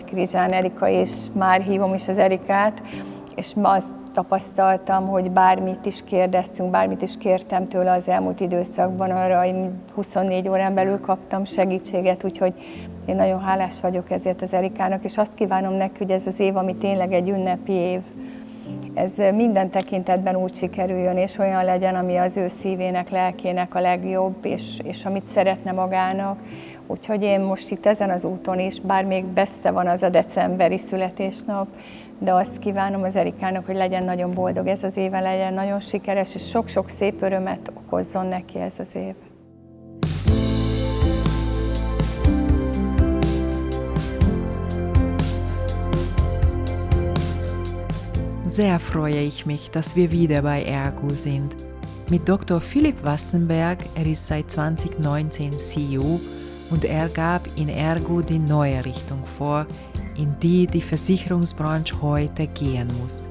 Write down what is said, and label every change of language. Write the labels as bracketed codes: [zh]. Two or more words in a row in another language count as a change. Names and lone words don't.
[hu] Krizsán Erika, és már hívom is az Erikát, és ma azt tapasztaltam, hogy bármit is kérdeztünk, bármit is kértem tőle az elmúlt időszakban, arra én 24 órán belül kaptam segítséget, úgyhogy én nagyon hálás vagyok ezért az Erikának, és azt kívánom neki, hogy ez az év, ami tényleg egy ünnepi év, ez minden tekintetben úgy sikerüljön, és olyan legyen, ami az ő szívének, lelkének a legjobb, és amit szeretne magának. Úgyhogy én most itt ezen az úton is, bár még messze van az a decemberi születésnap, de azt kívánom az Erikának, hogy legyen nagyon boldog ez az éve, legyen nagyon sikeres, és sok-sok szép örömet okozzon neki ez az év. [de] Sehr freue ich mich, dass wir wieder bei ERGO sind. Mit Dr. Philipp Wassenberg, ist seit 2019 CEO und er gab in ERGO die neue Richtung vor, in die Versicherungsbranche heute gehen muss.